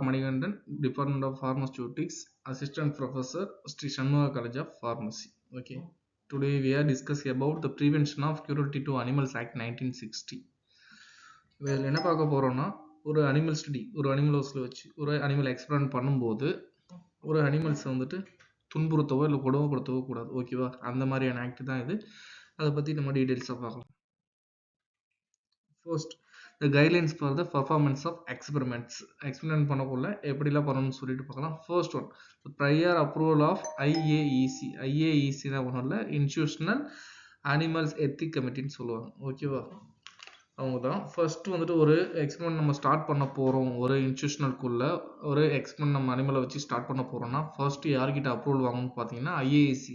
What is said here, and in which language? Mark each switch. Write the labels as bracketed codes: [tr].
[en] Manigandan, Department of Pharmaceutics, Assistant Professor, Sri Shanmuga College of Pharmacy. Okay. Today we are discussing about the Prevention of Cruelty to Animals Act 1960. [ta] இதில் என்ன பார்க்க போகிறோம்னா ஒரு animal study ஒரு animal ஹவுஸில் வச்சு ஒரு அனிமல் எக்ஸ்பெரிமெண்ட் பண்ணும்போது ஒரு அனிமல்ஸை வந்துட்டு துன்புறுத்தவோ இல்லை கொடுமைப்படுத்தவோ கூடாது. ஓகேவா? அந்த மாதிரியான ஆக்ட் தான் இது. அதை பற்றி நம்ம டீட்டெயில்ஸாக பார்க்கலாம். First [en] the guidelines for the performance of experiments. [ta] Experiment பண்ணக்குள்ள எப்படிலாம் பண்ணணும்னு சொல்லிட்டு பார்க்கலாம். [en] First one, prior approval of IAEC. [ta] IAEC தான் ஒன்றும் இல்லை, இன்ஸ்டிடியூஷனல் அனிமல்ஸ் எத்திக் கமிட்டின்னு சொல்லுவாங்க. ஓகேவா? அவங்க தான் ஃபர்ஸ்ட் வந்துட்டு ஒரு எக்ஸ்பெரிமெண்ட் நம்ம ஸ்டார்ட் பண்ண போகிறோம். ஒரு இன்ஸ்டிடியூஷனலுக்குள்ள ஒரு எக்ஸ்பெரிமெண்ட் நம்ம அனிமலை வச்சு ஸ்டார்ட் பண்ண போகிறோம்னா ஃபர்ஸ்ட் யார்கிட்ட அப்ரூவல் வாங்கணும்னு பார்த்தீங்கன்னா IAEC.